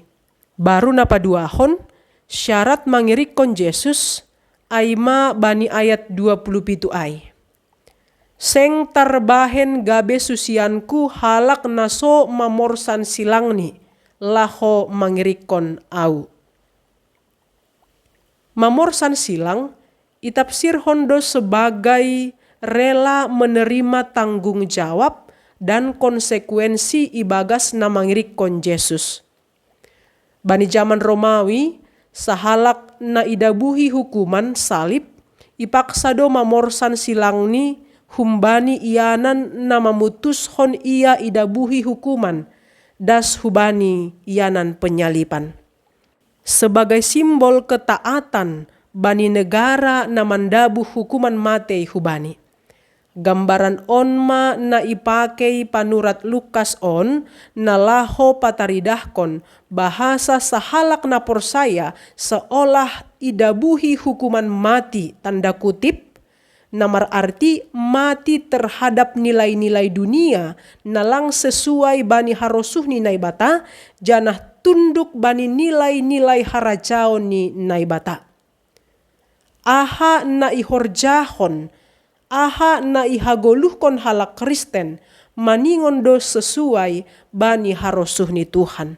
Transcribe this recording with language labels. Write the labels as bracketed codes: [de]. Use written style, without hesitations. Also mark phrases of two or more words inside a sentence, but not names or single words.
[bts] Baru napaduahon, syarat mangirik kon Jesus, aima bani ayat 27 ay. Seng tarbahen gabe susianku halak naso mamorsan silangni, laho mangirikon au. Mamorsan silang, itapsir hondo [id] sebagai rela menerima tanggung jawab dan konsekuensi [bts] ibagas na mangirikon Yesus. Bani zaman Romawi, sahalak na idabuhi hukuman salib, ipaksado mamorsan silangni humbani ianan na mamutushon ia idabuhi hukuman, das hubani ianan penyalipan. [id] Sebagai simbol ketaatan [bts] bani negara na mandabuh hukuman mate hubani. Gambaran onma na ipakei panurat Lukas on na laho pataridahkon bahasa sahalak na porsaya seolah idabuhi hukuman mati [id] tanda kutip, [bts] namar arti [id] mati terhadap nilai-nilai dunia [bts] nalang sesuai bani harosuh ni naibata, janah tunduk bani nilai-nilai harajaon ni naibata. Aha na ihorjahon, aha na ihagoluhkon halak Kristen, maningon do sesuai bani harosuh ni Tuhan.